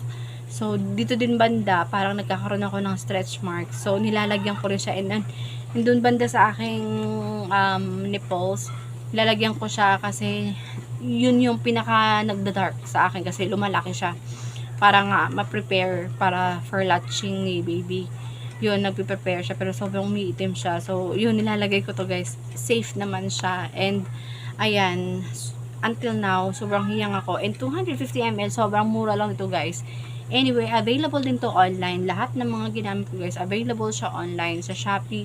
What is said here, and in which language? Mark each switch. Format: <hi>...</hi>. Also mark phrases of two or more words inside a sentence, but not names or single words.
<tl>So dito din banda parang nagkakaroon ako ng</tl> <en>stretch marks,</en> <tl>so nilalagyan ko rin siya, and doon banda sa aking nipples nilalagyan ko siya kasi yun yung pinaka nagda-dark sa akin kasi lumalaki siya para nga ma-prepare para</tl> <en>for latching</en> <tl>ni baby. Yun, nagpe-prepare siya pero sobrang umiitim siya. So yun, nilalagay ko to guys. Safe naman siya, and ayan,</tl> <en>until now</en> <tl>sobrang hiyang ako, and 250 ml, sobrang mura lang ito guys. Anyway, available din to online. Lahat ng mga ginamit ko guys, available siya online sa Shopee.</tl>